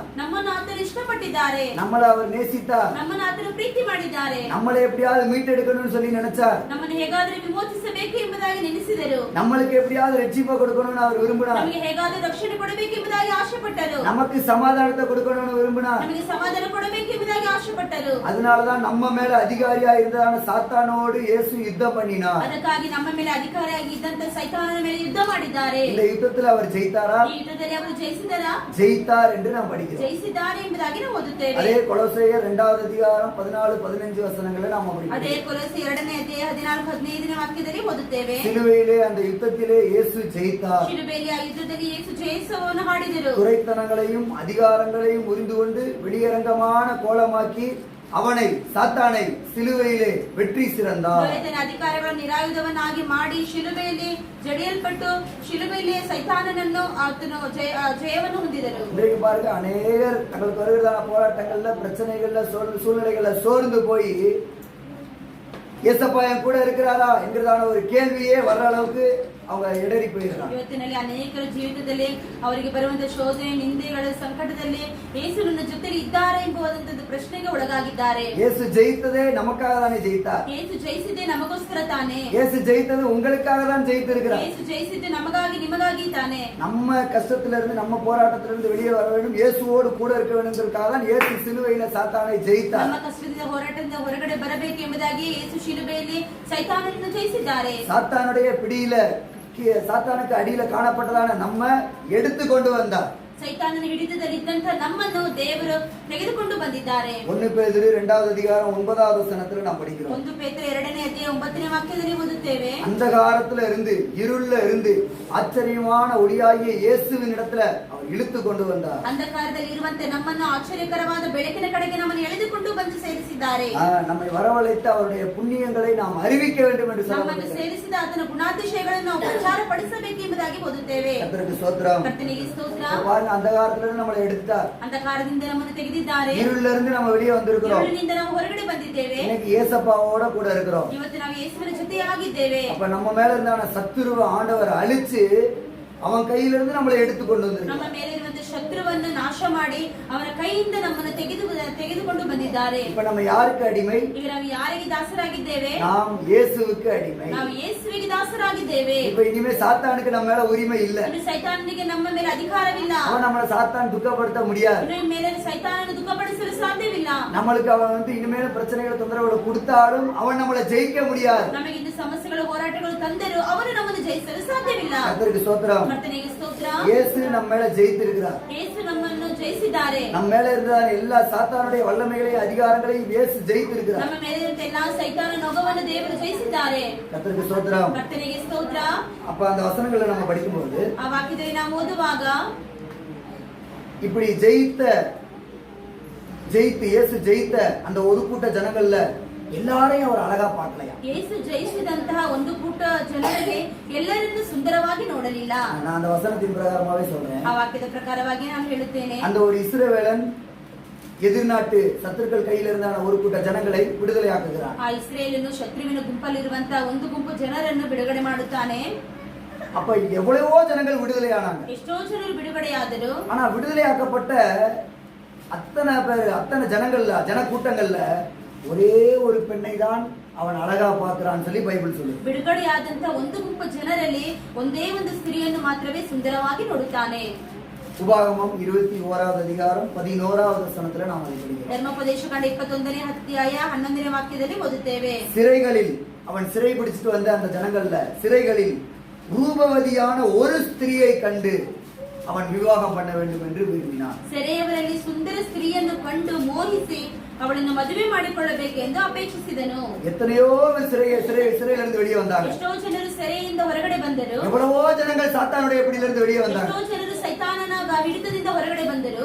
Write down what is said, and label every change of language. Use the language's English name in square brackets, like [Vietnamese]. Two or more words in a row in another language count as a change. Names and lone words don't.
[Kannada] ನಮ್ಮನ್ನು ಆತನು ಇಷ್ಟಪಟ್ಟಿದ್ದಾರೆ. [Tamil] நம்மள அவர் நேசித்தார். [Kannada] ನಮ್ಮನ್ನು ಆತನು ಪ್ರೀತಿ ಮಾಡಿದ್ದಾರೆ. [Tamil] நம்மளை எப்படியாவது மீட்டெடுக்கணும்னு சொல்லி நினைச்சார். [Kannada] ನಮ್ಮನ್ನು ಹೇಗಾದರೂ ವಿಮೋಚಿಸಬೇಕು ಎಂಬುದಾಗಿ ನೆನೆಸಿದರು. [Tamil] நம்மளுக்கு எப்படியாவது ரட்சிப்பை கொடுக்கணும்னு அவர் விரும்பினார். [Kannada] ನಮಗೆ ಹೇಗಾದರೂ ರಕ್ಷಣೆ ಕೊಡಬೇಕು ಎಂಬುದಾಗಿ ಆಶೆಪಟ್ಟರು. [Tamil] நமக்கு சமாதானத்தை கொடுக்கணும்னு விரும்பினார். [Kannada] ನಮಗೆ ಸಮಾಧಾನ ಕೊಡಬೇಕು ಎಂಬುದಾಗಿ ಆಶೆಪಟ್ಟರು. [Tamil] அதனாலதான் நம்ம மேல அதிகாரியா இருந்ததான சாத்தானோடு இயேசு யுத்தம் பண்ணினார். [Kannada] ಅದಕ್ಕಾಗಿ ನಮ್ಮ ಮೇಲೆ ಅಧಿಕಾರಿಯಾಗಿ ಇದ್ದಂತ ಸೈತಾನನ ಮೇಲೆ ಯುದ್ಧ ಮಾಡಿದ್ದಾರೆ. [Tamil] இந்த யுத்தத்தில் அவர் ஜெயித்தாரா? [Kannada] ಈ ಯುದ್ಧದಲ್ಲಿ ಅವರು ಜಯಿಸಿದರಾ? [Tamil] ஜெயித்தார் என்று நாம் படிக்கிறோம். [Kannada] ಜಯಿಸಿದ್ದಾರೆ ಎಂಬುದಾಗಿ ನಾವು ಓದುತ್ತೇವೆ. [Tamil] அதே கொலோசையர் 2வது அதிகாரம் 14-15 வசனங்களை நாம் படிக்கிறோம். [Kannada] ಅದೇ ಕೊಲೊಸ್ಸೆ 2ನೇ ಅಧ್ಯಾಯ 14-15ನೇ ವಾಕ್ಯದಲ್ಲಿ ಓದುತ್ತೇವೆ. [Tamil] சிலுவையிலே அந்த யுத்தத்திலே இயேசு ஜெயித்தார். [Kannada] ಶಿಲುಬೆಯಲ್ಲಿ ಆ ಯುದ್ಧದಲ್ಲಿ ಯೇಸು ಜಯವನ್ನು ಹಾಡಿದರು. [Tamil] துரைத்தனங்களையும் அதிகாரங்களையும் உரிந்து கொண்டு வெளியரங்கமான கோலமாக்கி அவனை, சாத்தானை சிலுவையிலே வெற்றி சிறந்தார். [Kannada] ದೊರೆತನ ಅಧಿಕಾರಗಳನ್ನು ನಿರಾಯುಧವನ್ನಾಗಿ ಮಾಡಿ ಶಿಲುಬೆಯಲ್ಲಿ ಜಡಿಯಲ್ಪಟ್ಟು ಶಿಲುಬೆಯಲ್ಲಿ ಸೈತಾನನನ್ನು ಆತನು ಜಯವನ್ನು ಹೊಂದಿದರು. [Tamil] இன்றைக்கு பாருங்க, அநேகர் தங்களுக்கு வருகிறதான போராட்டங்கள்ல, பிரச்சனைகள்ல, சூழ்நிலைகள்ல சோர்ந்து போய் ஏசப்பா என் கூட இருக்கிறாரா என்கிறதான ஒரு கேள்வியே வர்ற அளவுக்கு அவங்க இடறி போயிடுறாங்க. [Kannada] ಇವತ್ತಿನಲ್ಲಿ ಅನೇಕರ ಜೀವಿತದಲ್ಲಿ ಅವರಿಗೆ ಬರುವಂತಹ ಶೋಧನೆ, ನಿಂದೆಗಳ ಸಂಕಟದಲ್ಲಿ ಯೇಸು ನನ್ನ ಜೊತೆಲಿ ಇದ್ದಾರೆ ಎಂಬುವಂತಹ ಪ್ರಶ್ನೆಗೆ ಒಳಗಾಗಿದ್ದಾರೆ. [Tamil] இயேசு ஜெயித்ததே நமக்காக தானே ஜெயித்தார். [Kannada] ಯೇಸು ಜಯಿಸಿದ್ದೆ ನಮಗೋಸ್ಕರ ತಾನೇ. [Tamil] இயேசு ஜெயித்தது உங்களுக்காக தான் ஜெயித்திருக்கிறார். [Kannada] ಯೇಸು ಜಯಿಸಿದ್ದೆ ನಮಗಾಗಿ, ನಿಮಗಾಗಿ ತಾನೇ. [Tamil] நம்ம கஷ்டத்துல இருந்து, நம்ம போராட்டத்துல இருந்து வெளியே வர வேண்டும், இயேசுவோடு கூட இருக்க வேண்டும்ன்றதுக்காக தான் இயேசு சிலுவையில சாத்தானை ஜெயித்தார். [Kannada] ನಮ್ಮ ಕಷ್ಟದಿಂದ, ಹೋರಾಟದಿಂದ ಹೊರಗಡೆ ಬರಬೇಕು ಎಂಬುದಾಗಿ ಯೇಸು ಶಿಲುಬೆಯಲ್ಲಿ ಸೈತಾನನನ್ನು ಜಯಿಸಿದ್ದಾರೆ. [Tamil] சாத்தானுடைய பிடியில, சாத்தானுக்கு அடியில காணப்பட்டதான நம்ம எடுத்து கொண்டு வந்தார். [Kannada] ಸೈತಾನನ ಹಿಡಿತದಲ್ಲಿದ್ದಂತ ನಮ್ಮನ್ನು ದೇವರು ತೆಗೆದುಕೊಂಡು ಬಂದಿದ್ದಾರೆ. [Tamil] 1 பேதுரு 2வது அதிகாரம் 9வது வசனத்துல நாம் படிக்கிறோம். [Kannada] 1 ಪೇತ್ರ 2ನೇ ಅಧ್ಯಾಯ 9ನೇ ವಾಕ್ಯದಲ್ಲಿ ಓದುತ್ತೇವೆ. [Tamil] அந்தகாரத்துல இருந்து, இருள்ல இருந்து ஆச்சரியமான ஒளியாகிய இயேசுவின் இடத்துல அவர் இழுத்து கொண்டு வந்தார். [Kannada] ಅಂಧಕಾರದಲ್ಲಿ ಇರುವಂತೆ ನಮ್ಮನ್ನು ಆಶ್ಚರ್ಯಕರವಾದ ಬೆಳಕಿನ ಕಡೆಗೆ ನಮ್ಮನ್ನು ಎಳೆದುಕೊಂಡು ಬಂದು ಸೇರಿಸಿದ್ದಾರೆ. [Tamil] நம்மை வரவழைத்து அவருடைய புண்ணியங்களை நாம் அறிவிக்க வேண்டும் என்று [Kannada] ನಮ್ಮನ್ನು [Tamil] சொல்லப்படுகிறது. [Kannada] ಸೇರಿಸಿದ ಆತನ ಗುಣಾತಿಶಯಗಳನ್ನು ನಾವು ಪ್ರಚಾರ ಪಡಿಸಬೇಕು ಎಂಬುದಾಗಿ ಎಂಬುದಾಗಿ ಓದುತ್ತೇವೆ. [Tamil] கர்த்தருக்கு ஸ்தோத்திரம். [Kannada] ಕರ್ತನಿಗೆ ಸ್ತೋತ್ರ. [Tamil] பாருங்க, அந்த காலத்துல இருந்து நம்மளை எடுத்தார். [Kannada] ಅಂಧಕಾರದಿಂದ ನಮ್ಮನ್ನು ತೆಗೆದಿದ್ದಾರೆ. [Tamil] இருளிலிருந்து இருந்து நம்ம வெளியே வந்திருக்கிறோம். [Kannada] இருಳಿನಿಂದ ನಾವು ಹೊರಗಡೆ ಬಂದಿದ್ದೇವೆ. [Tamil] இன்னைக்கு இயேசப்பாவோட கூட இருக்கிறோம். [Kannada] ಇವತ್ತು ನಾವು ಯೇಸುವಿನ ಜೊತೆಯಾಗಿದ್ದೇವೆ. [Tamil] அப்ப நம்ம மேல இருந்தான சத்துருவ ஆண்டவர் அழிச்சு அவன் கையிலிருந்து நம்மளை எடுத்து கொண்டு வந்திருக்கார். [Kannada] ನಮ್ಮ ಮೇಲೆ ಇರುವಂತ ಶತ್ರುವನ್ನು ನಾಶ ಮಾಡಿ ಅವನ ಕೈಯಿಂದ ನಮ್ಮನ್ನು ತೆಗೆದುಕೊಂಡು ಬಂದಿದ್ದಾರೆ. [Tamil] இப்ப நம்ம யாருக்கு அடிமை? [Kannada] ಈಗ ನಾವು ಯಾರಿಗೆ ದಾಸರಾಗಿದ್ದೇವೆ? [Tamil] நாம் இயேசுவுக்கு அடிமை. [Kannada] ನಾವು ಯೇಸುವಿಗೆ ದಾಸರಾಗಿದ್ದೇವೆ. [Tamil] இப்ப இனிமே சாத்தானுக்கு நம்ம மேல உரிமை இல்ல. [Kannada] ಇನ್ನು ಸೈತಾನನಿಗೆ ನಮ್ಮ ಮೇಲೆ ಅಧಿಕಾರವಿಲ್ಲ. [Tamil] அவன் நம்மள சாத்தான் துக்கப்படுத்த முடியாது. [Kannada] ಇನ್ನು ಮೇಲೆ ಸೈತಾನನು ದುಃಖಪಡಿಸಲು ಸಾಧ್ಯವಿಲ್ಲ. [Tamil] நம்மளுக்கு அவன் இனிமேல பிரச்சனைகள் தொந்தரவுகளை கொடுத்தாலும் அவன் நம்மளை ஜெயிக்க முடியாது. [Kannada] ನಮಗೆ ಇನ್ನು ಸಮಸ್ಯೆಗಳು ಹೋರಾಟಗಳು ತಂದರೂ ಅವನು ನಮ್ಮನ್ನು ಜಯಿಸಲು ಸಾಧ್ಯವಿಲ್ಲ. [Tamil] கர்த்தருக்கு ஸ்தோத்திரம். [Kannada] ಕರ್ತನಿಗೆ ಸ್ತೋತ್ರ. [Tamil] இயேசு நம்ம மேல ஜெயித்திருக்கிறார். [Kannada] ಯೇಸು ನಮ್ಮನ್ನು ಜಯಿಸಿದ್ದಾರೆ. [Tamil] நம்ம மேல இருந்த எல்லா சாத்தானுடைய வல்லமைகளையும் அதிகாரங்களையும் இயேசு ஜெயித்திருக்கிறார். [Kannada] ನಮ್ಮ ಮೇಲೆ ಇರುವಂತ ಎಲ್ಲಾ ಸೈತಾನ ನೊಗವನ್ನು ದೇವರು ಜಯಿಸಿದ್ದಾರೆ. [Tamil] கர்த்தருக்கு ஸ்தோத்திரம். [Kannada] ಕರ್ತನಿಗೆ ಸ್ತೋತ್ರ. [Tamil] அப்ப அந்த வசனங்களை நம்ம படிக்கும்போது [Kannada] ಆ ವಾಕ್ಯದಲ್ಲಿ ನಾವು ಓದುವಾಗ [Tamil] இப்படி ஜெயித்து இயேசு ஜெயித்த அந்த ஒரு கூட்ட ஜனங்கள்ல எல்லாரையும் அவர் அழகா பார்க்கலையா? [Kannada] ಯೇಸು ಜಯಿಸಿದಂತಹ ಒಂದು ಕೂಟ ಜನರಿಗೆ ಎಲ್ಲರನ್ನೂ ಸುಂದರವಾಗಿ ನೋಡಲಿಲ್ಲ. [Tamil] நான் அந்த வசனத்தின் பிரகாரமாவே சொல்றேன். [Kannada] ಆ ವಾಕ್ಯದ ಪ್ರಕಾರವಾಗಿ ನಾನು ಹೇಳುತ್ತೇನೆ. [Tamil] அந்த ஒரு இஸ்ரவேலன் எதிர்நாட்டு சத்துருக்கள் கையில் இருந்தான ஒரு கூட்ட ஜனங்களை விடுதலை ஆக்குகிறான். [Kannada] ಆ ಇಸ್ರೇಲನು ಶತ್ರುವಿನ ಗುಂಪಲ್ಲಿರುವಂತಹ ಒಂದು ಗುಂಪು ಜನರನ್ನು ಬಿಡುಗಡೆ ಮಾಡುತ್ತಾನೆ. [Tamil] அப்ப எவ்வளவோ ஜனங்கள் விடுதலை ஆனாங்க. [Kannada] ಎಷ್ಟೋ ಜನರು ಬಿಡುಗಡೆಯಾದರು. [Tamil] ஆனா விடுதலை ஆக்கப்பட்ட அத்தனை பேர் அத்தனை ஜனங்கள்ல ஜன கூட்டங்கள்ல ஒரே ஒரு பெண்ணை தான் அவன் அழகா பார்க்கிறான்னு சொல்லி பைபிள் சொல்லுது. [Kannada] ಬಿಡುಗಡೆಯಾದಂತ ಒಂದು ಗುಂಪು ಜನರಲ್ಲಿ ಒಂದೇ ಒಂದು ಸ್ತ್ರೀಯನ್ನು ಮಾತ್ರವೇ ಸುಂದರವಾಗಿ ನೋಡುತ್ತಾನೆ. [Tamil] உபாகமம் 21வது அதிகாரம் 11வது வசனத்துல நாம் அதை படிக்கிறோம். [Kannada] ಧರ್ಮೋಪದೇಶಕಾಂಡ 21ನೇ ಅಧ್ಯಾಯ 11ನೇ ವಾಕ್ಯದಲ್ಲಿ ಓದುತ್ತೇವೆ. [Tamil] சிறைகளில் அவன் சிறை பிடிச்சிட்டு வந்த அந்த ஜனங்கள்ல சிறைகளில் ரூபவதியான ஒரு ஸ்திரியை கண்டு அவன் விவாகம் பண்ண வேண்டும் என்று விரும்பினான். [Kannada] ಸೆರೆಯವರಲ್ಲಿ ಸುಂದರ ಸ್ತ್ರೀಯನ್ನು ಕಂಡು ಮೋಹಿಸಿ ಅವಳನ್ನು ಮದುವೆ ಮಾಡಿಕೊಳ್ಳಬೇಕೆಂದು ಅಪೇಕ್ಷಿಸಿದನು. [Tamil] எத்தனையோ சிறையிலிருந்து வெளியே வந்தாங்க. [Kannada] ಎಷ್ಟೋ ಜನರು ಸೆರೆಯಿಂದ ಹೊರಗಡೆ ಬಂದರು. [Tamil] எவ்வளவோ ஜனங்கள் சாத்தானுடைய பிடியிலிருந்து வெளியே வந்தாங்க. [Kannada] ಎಷ್ಟೋ ಜನರು ಸೈತಾನನ ಹಿಡಿತದಿಂದ ಹೊರಗಡೆ ಬಂದರು.